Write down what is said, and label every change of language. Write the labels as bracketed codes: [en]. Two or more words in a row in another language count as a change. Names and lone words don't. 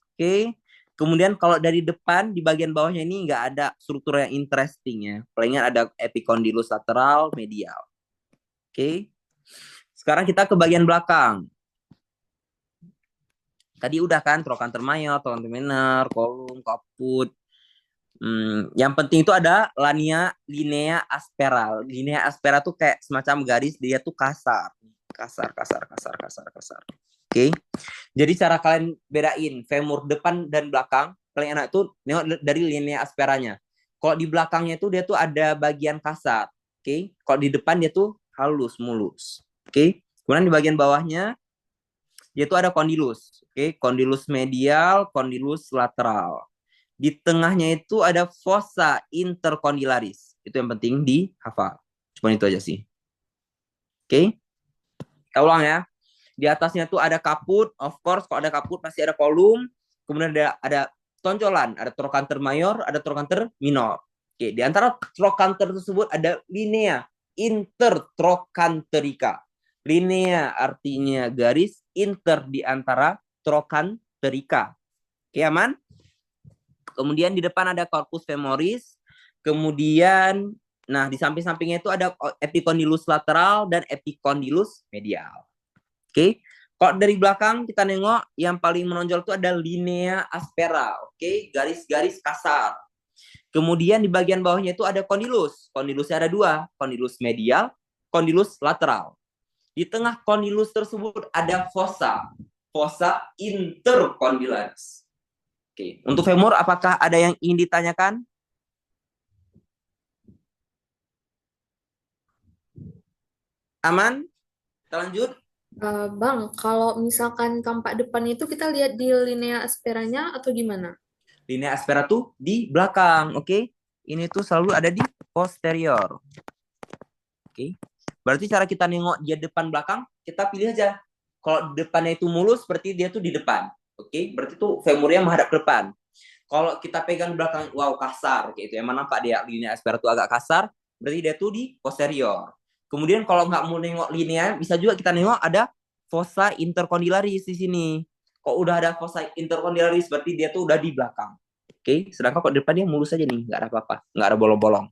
[id] Oke. Kemudian kalau dari depan di bagian bawahnya ini nggak ada struktur yang interesting ya. Palingan ada epicondylus lateral, medial. Oke. Sekarang kita ke bagian belakang. Tadi udah kan trochanter mayor, trochanter minor, kolum, caput. Yang penting itu ada [la] linea aspera. Linea aspera [id] tuh kayak semacam garis, dia tuh kasar. kasar. Oke. Jadi cara kalian bedain femur depan dan belakang, paling enak tuh nengok dari [la] linea asperanya. [id] Kalau di belakangnya itu dia tuh ada bagian kasar. Oke. Kalau di depan dia tuh halus, mulus. Oke. Kemudian di bagian bawahnya dia tuh ada kondilus. Oke, kondilus medial, kondilus lateral. Di tengahnya itu ada [la] fossa intercondylaris. [id] Itu yang penting dihafal. Cuma itu aja sih. Oke. Kita ulang ya. Di atasnya tuh ada kaput, [en] of course [id] kalau ada kaput pasti ada kolum, kemudian ada tonjolan, ada trochanter mayor, ada trochanter minor. Oke, di antara trochanter tersebut ada [la] linea intertrochanterica. [id] Linea artinya garis, inter di antara trochanterica. Oke, aman? Kemudian di depan ada [la] corpus femoris, [id] kemudian nah di samping-sampingnya itu ada epicondylus lateral dan epicondylus medial. Oke, kalau dari belakang kita nengok yang paling menonjol itu ada [la] linea aspera, [id] oke, garis-garis kasar. Kemudian di bagian bawahnya itu ada kondilus. Kondilusnya ada dua, kondilus medial, kondilus lateral. Di tengah kondilus tersebut ada [la] fossa intercondylaris. [id] Oke, untuk femur apakah ada yang ingin ditanyakan? Aman? Kita lanjut. Bang, kalau misalkan tampak depan itu kita lihat di [la] linea asperanya [id] atau gimana? [la] Linea aspera [id] tuh di belakang, oke? Ini tuh selalu ada di posterior. Oke. Berarti cara kita nengok dia depan belakang, kita pilih aja. Kalau depannya itu mulus, berarti dia tuh di depan. Oke, berarti tuh femurnya menghadap ke depan. Kalau kita pegang belakang, wow kasar, kayak itu. Emang nampak dia [la] linea aspera [id] tuh agak kasar, berarti dia tuh di posterior. Kemudian kalau nggak mau nengok linea, bisa juga kita nengok ada [la] fossa intercondylaris [id] di sini. Kok udah ada [la] fossa intercondylaris, [id] berarti dia tuh udah di belakang. Oke, sedangkan kok depan dia mulus aja nih, nggak ada apa-apa, nggak ada bolong-bolong.